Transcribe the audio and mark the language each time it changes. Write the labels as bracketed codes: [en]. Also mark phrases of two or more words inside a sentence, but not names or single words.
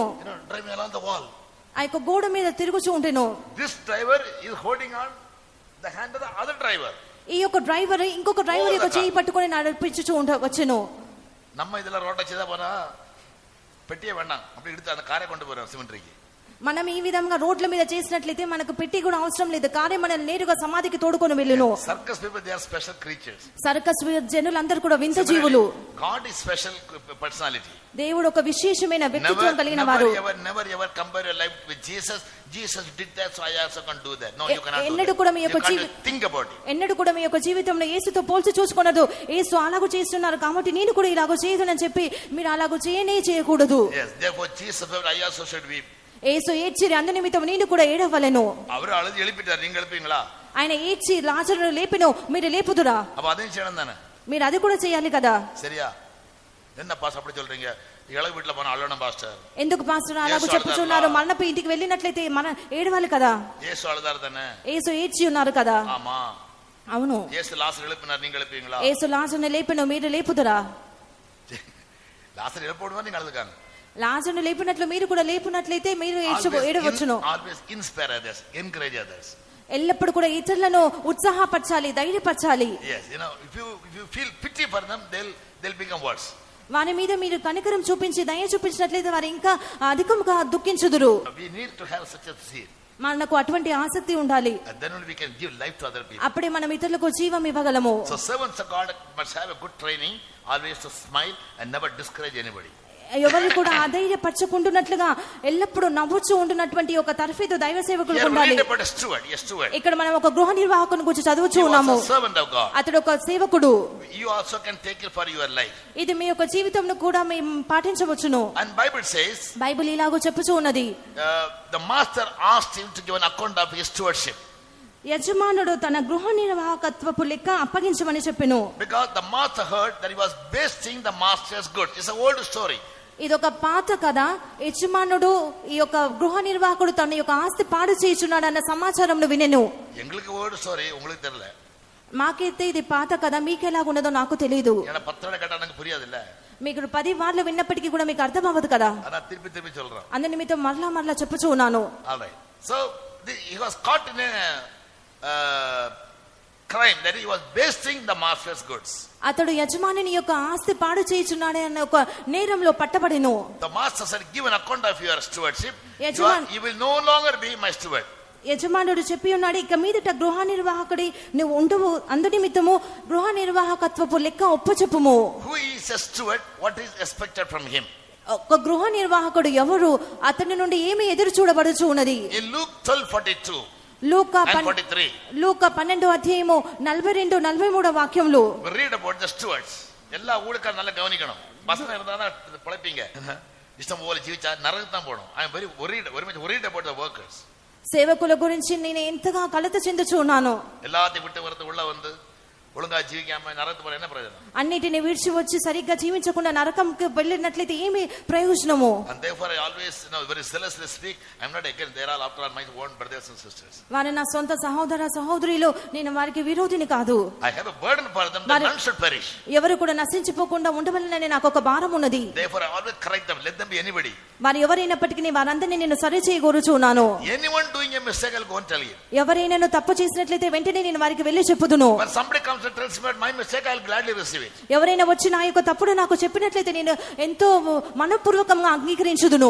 [en] driving along the wall. [te] ఆ యొక్క గోడ మీద తిరుగుచూ ఉంటెను. [en] This driver is holding on the hand of the other driver. [te] ఈ యొక్క డ్రైవర్ ఇంకొక డ్రైవర్ యొక్క చేయి పట్టుకొని నడిపించుచూ వచ్చెను. [ta] நம்ம இதெல்லாம் ரோட்ட செய்தா போனா பெட்டியே வேண்டாம் அப்படி எடுத்து அந்த காரை கொண்டு போறோம் సిమెంట్రీకి. [te] మనం ఈ విధంగా రోడ్ల మీద చేసినట్లయితే మనకు పెట్టి కూడా అవసరం లేదు. కారే మనల్ని నేరుగా సమాధికి తోడుకొని వెళ్ళును. [en] Circus people they are special creatures. [te] సర్కస్ జనులందరూ కూడా వింత జీవులు. [en] God is special personality. [te] దేవుడు ఒక విశేషమైన వ్యక్తిత్వం కలిగిన వారు. [en] Never ever compare your life with Jesus. Jesus did that so I also can do that. No you cannot. [te] ఎన్నడూ కూడా మీ యొక్క [en] Think about it. [te] ఎన్నడూ కూడా మీ యొక్క జీవితంలో యేసుతో పోల్చి చూసుకొనదు. యేసు అలాగూ చేస్తున్నారు కాబట్టి నేను కూడా ఇలాగో చేయదునని చెప్పి మీరు అలాగూ చేయకూడదు. [en] yes therefore Jesus said I also should weep. [te] యేసు ఏడ్చిరి అందు నిమిత్తం నేను కూడా ఏడవలెను. [ta] அவர் அழுது எழுப்பிட்டார். நீங்க எழுப்பீங்களா? [te] ఆయన ఏడ్చి లాజరును లేపెను. మీరు లేపుదురా? [ta] அப்ப அதையும் செய்யணும் தானே. [te] మీరు అది కూడా చేయాలి కదా. [ta] சரியா? என்ன பாஸ் அப்படி சொல்றீங்க? இளவு வீட்ல போனா அழணும் பாஸ்டர். [te] ఎందుకు పాస్టర్ అలాగూ చెప్పుచున్నారు? మరణపు ఇంటికి వెళ్ళినట్లయితే మన ఏడవాలి కదా. [ta] యేసు అழுதார் தானே. [te] యేసు ఏడ్చి ఉన్నారు కదా. [ta] ஆமா. [te] అవును. [ta] యేసు లాజరు எழுப்பினார். நீங்க எழுப்பீங்களா? [te] యేసు లాజరును లేపెను. మీరు లేపుదురా? [ta] లాజరు எழுப்போடுவா நீங்க அழுதுக்காங்க. [te] లాజరును లేపినట్లు మీరు కూడా లేపునట్లయితే మీరు ఏడవచ్చును. [en] always inspire others, encourage others. [te] ఎల్లప్పుడు కూడా ఇతరులను ఉత్సాహపరచాలి, ధైర్యపరచాలి. [en] yes you know if you feel pity for them they'll become worse. [te] వారి మీద మీరు కనికరం చూపించి దయ చూపించినట్లయితే వారు ఇంకా అధికంగా దుఃఖించుదురు. [en] we need to have such a zeal. [te] మనకు అటువంటి ఆసక్తి ఉండాలి. [en] and then we can give life to other people. [te] అప్పుడే మనం ఇతరులకు జీవం ఇవ్వగలము. [en] so servants of God must have a good training, always to smile and never discourage anybody. [te] ఎవరిని కూడా అధైర్యపరచకుంటున్నట్లుగా ఎల్లప్పుడూ నవ్వుచూ ఉంటున్నటువంటి ఒక తర్ఫీదు దైవ సేవకులు ఉండాలి. ఇక్కడ మనం ఒక గృహ నిర్వాహకుని గురించి చదువుచూ ఉన్నాము. అతడు ఒక సేవకుడు. ఇది మీ యొక్క జీవితంను కూడా మేము పాటించవచ్చును. బైబిల్ ఇలాగో చెప్పుచూ ఉన్నది. యజమానుడు తన గృహ నిర్వాహకత్వపు లెక్క అప్పగించమని చెప్పెను. [en] because the master heard that he was wasting the master's goods. It's an old story. [te] ఇదొక పాత కథ. యజమానుడు ఈ యొక్క గృహ నిర్వాహకుడు తన యొక్క ఆస్తి పాడు చేయుచున్నాడు అన్న సమాచారంను వినెను. [ta] எங்களுக்கு [en] old story [ta] உங்களுக்கு தெரியல. [te] మాకైతే ఇది పాత కథ. మీకు ఎలా ఉన్నదో నాకు తెలియదు. [ta] ஏன்னா 10 தடவை கேட்டா எனக்கு புரியாதுல்ல. [te] మీకు 10 మార్లు విన్నప్పటికీ కూడా మీకు అర్థం అవ్వదు కదా. [ta] அலா திருப்பி சொல்றேன். [te] అందు నిమిత్తం మరలా చెప్పుచూ ఉన్నాను. [en] all right so he was caught in a crime that he was wasting the master's goods. [te] అతడు యజమానుని యొక్క ఆస్తి పాడు చేయుచున్నాడు అన్న ఒక నేరంలో పట్టబడెను. [en] the master said give an account of your stewardship. you will no longer be my steward. [te] యజమానుడు చెప్పి ఉన్నాడు ఇక మీదట గృహ నిర్వాహకుడి నువ్వు ఉండవు. అందు నిమిత్తము గృహ నిర్వాహకత్వపు లెక్క ఒప్పచెప్పుము. [en] who is a steward? what is expected from him? [te] ఒక గృహ నిర్వాహకుడు ఎవరు? అతని నుండి ఏమి ఎదురు చూడబడుచు ఉన్నది? [en] in Luke 12:42 [te] లూకా 12వ అధ్యాయము 42-43 వాక్యములు. [en] we read about the stewards. [ta] எல்லா ஊழியக்கார நல்ல கவனிக்கணும். பசங்க இருந்தா பொழைப்பீங்க. இஷ்டம் போல ஜீவிச்சா நரகத்துக்கு தான் போணும். [en] I am very worried about the workers. [te] సేవకుల గురించి నేను ఎంతగా కలత చెందుచు ఉన్నాను. [ta] எல்லாத்தையும் விட்டு வரது உள்ள வந்து ஒழுங்கா ஜீவிக்காம நரகம் போயின என்ன ప్రయోజనం? [te] అన్నిటిని విడిచి వచ్చి సరిగ్గా జీవించకుండా నరకంకి వెళ్ళినట్లయితే ఏమి ప్రయోజనము? [en] And therefore I always very zealously speak, I am not against, they are all after all my own brothers and sisters. [te] వారు నా సొంత సహోదర సహోదరులు, నేను వారికి విరోధిని కాదు. [en] I have a burden for them that none should perish. [te] ఎవరు కూడా నశించిపోకుండా ఉండవలనని నాకు ఒక భారం ఉన్నది. [en] Therefore I always correct them, let them be anybody. [te] వారు ఎవరైనప్పటికీ వారందరినీ నేను సరి చేయగోరుచున్నాను. [en] Anyone doing a mistake I'll go and tell you. [te] ఎవరైనా తప్పు చేసినట్లయితే వెంటనే నేను వారికి వెళ్ళి చెప్పుదును. [en] When somebody comes and tells me about my mistake, I'll gladly receive it. [te] ఎవరైనా వచ్చి నా యొక్క తప్పును నాకు చెప్పినట్లయితే నేను ఎంతో మనపూర్వకంగా అంగీకరించుదును.